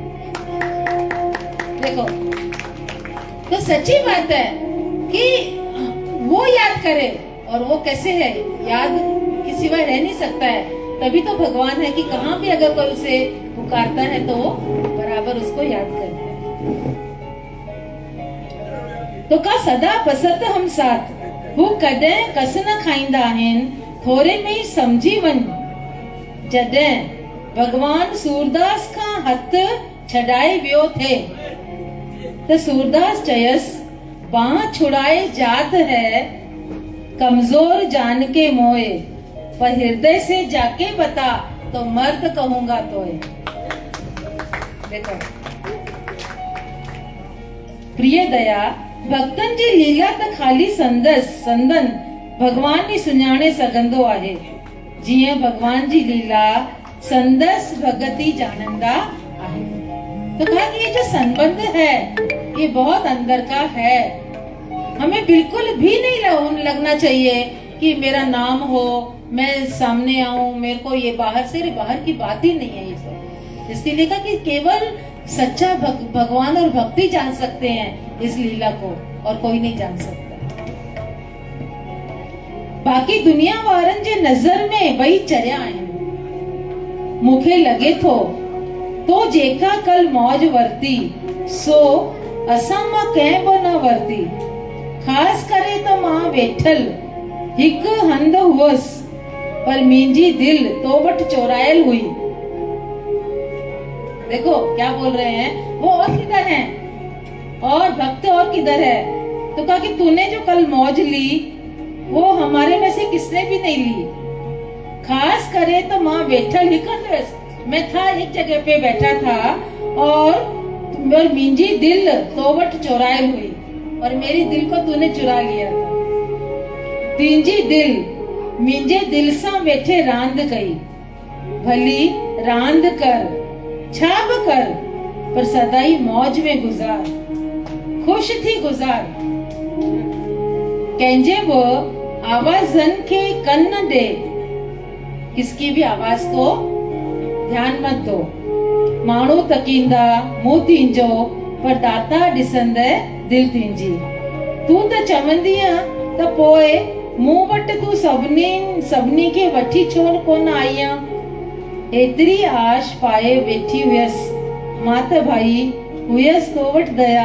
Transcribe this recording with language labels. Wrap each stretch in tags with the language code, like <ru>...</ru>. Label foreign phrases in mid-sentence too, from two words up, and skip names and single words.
<hi>देखो तो सच्ची बात है कि वो याद करे, और वो कैसे है, याद किसी बार रह नहीं सकता है। तभी तो भगवान है कि कहाँ भी अगर कोई उसे पुकारता है तो वो बराबर उसको याद करता है।</hi> <sd>तो का सदा बसत हम साथ, वो कदे कस न खाईंदा आहिनि, थोरे में ही समझी वन। जॾहिं भगवान सूरदास का हथ छॾाए वियो थे तो सूरदास चयस,</sd> <hi>बाह छुड़ाए जात है कमजोर जान के मोए, पर हृदय से जाके बता तो मर्द कहूंगा तोए।</hi> <sd>देखो प्रिय दया, भक्तन जी लीला त खाली संदन भगवान ही सुञाणे सघंदो आहे। जीअं भगवान जी लीला संदस भगति जानंदा आहे।</sd> <hi>तो कहा कि ये जो संबंध है ये बहुत अंदर का है। हमें बिल्कुल भी नहीं लगना चाहिए कि मेरा नाम हो, मैं सामने आऊं, मेरे को ये बाहर की बात ही नहीं है ये सब। इसलिए कहा कि केवल सच्चा भगवान और भक्ति जान सकते हैं इस लीला को, और कोई नहीं जान सकता।</hi> <sd>बाकी दुनिया वारन जे नजर में वही चरिया आहिनि, मूंखे लगे थो तो जेका कल मौज वरती सो असां मां कंहिं बि न वरती। खास करे तो मां वेठल हिक हंध हुअसि, पर मुंहिंजी दिल तो वट चोरायल हुई।</sd> <hi>देखो क्या बोल रहे हैं, वो और किधर हैं और भक्त और किधर है। तो कहा कि तूने जो कल मौज ली वो हमारे में से किसने भी नहीं ली।</hi> <sd>खास करे तो मां बैठल ही कर,</sd> <hi>मैं था एक जगह पे बैठा था और</hi> <sd>मुंहिंजी दिल तो वट चोरायल हुई,</sd> <hi>और मेरी दिल को तूने चुरा लिया था।</hi> <sd>तुंहिंजी दिल मुंहिंजे दिल सां वेठे रांद कई, भली रांद कर छा बि कर, पर सदाई मौज में गुजार, खुश थी गुजार। कंहिंजे बि आवाज़न के कन न दे,</sd> <hi>किसकी भी आवाज को ध्यान मत दो।</hi> <sd>माण्हू तकींदा मुंहुं तुंहिंजो, पर दाता ॾिसंदे दिल तुंहिंजी। तूं त चवंदीअ त पोइ मूं वटि तूं सभिनी खे वठी छो कोन आईं। एतिरी आश पाए वेठी हुयसि मां त भाई हुयसि तो वटि दया।</sd>